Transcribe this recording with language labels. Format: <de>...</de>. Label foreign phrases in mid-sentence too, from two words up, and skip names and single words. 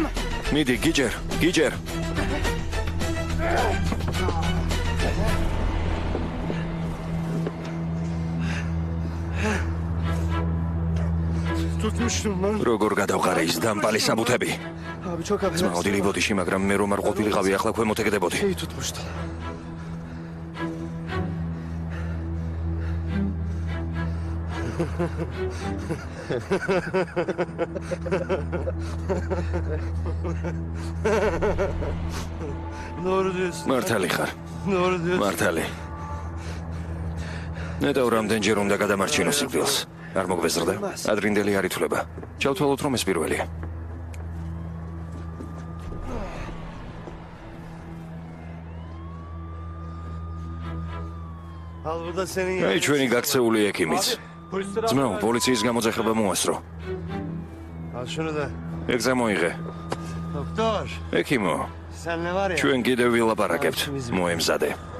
<ka>მიდი, გიჯერ, გიჯერ.</ka> <tr>Tutmuştum lan.</tr> <ka>როგორ გადავყარე ის დამპალი საბუთები?</ka> <tr>Abi çok affedersin.</tr> <ka>ძმაოდი ბოდიში, მაგრამ მე რომ არ ყოფილიყავი, ახლა ქვემოთ ეგდებოდი.</ka> <tr>İyi tutmuştu. Doğru diyorsun.</tr> <ka>მართალი ხარ.</ka> <tr>Doğru diyorsun.</tr> <ka>მართალი. ნეტავ რამდენჯერ უნდა გადამარჩინო სიკვდილს. არ მოგვეზრდა. ადრინდელი არ ითვლება. ჩავთვალოთ რომ ეს პირველია.</ka> <tr>Al bu da senin</tr> <ka>აი ჩვენი გაქცეული ექიმიც. ძმაო, პოლიციის გამოძახება მოასწრო.</ka> <tr>Al şunu da.</tr> <ka>ეგზა მოიღე.</ka> <tr>Doktor.</tr> <ka>ექიმო,</ka> <tr>Sen ne var ya?</tr> <ka>ჩვენ კიდევ ვილაპარაკებთ. მოემზადე.</ka>